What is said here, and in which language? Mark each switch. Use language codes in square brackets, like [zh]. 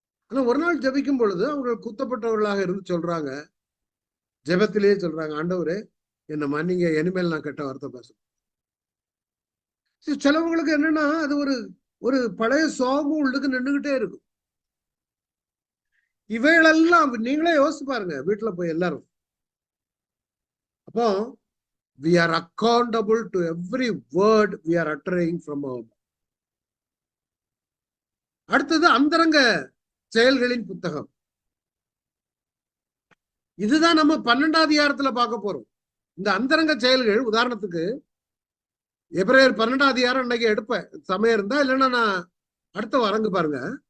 [ta] ஆனா ஒரு நாள் ஜெபிக்கும் பொழுது அவங்க குத்தப்பட்டவர்களாக இருந்து சொல்றாங்க, ஜெபத்திலேயே சொல்றாங்க, ஆண்டவரே என்ன மன்னிங்க, இனிமேல் நான் கெட்ட வார்த்தை பேசுறேன். சிலவங்களுக்கு என்னன்னா அது ஒரு பழைய சோகமும் உள்ளுக்கு நின்றுகிட்டே இருக்கும். இவைகளெல்லாம் நீங்களே யோசிச்சு பாருங்க வீட்டுல போய் எல்லாரும். அப்போ [en] we are accountable to every word we are uttering from our mouth. [ta] அடுத்தது அந்தரங்க செயல்களின் புத்தகம். இதுதான் நம்ம 12ஆம் அதிகாரத்துல பார்க்க போறோம். இந்த அந்தரங்க செயல்கள், உதாரணத்துக்கு எபிரேயர் 12ஆம் அதிகாரம் இன்னைக்கு எடுப்பேன், சமயம் இருந்தா, இல்லைன்னா நான் அடுத்த வரங்க பாருங்க.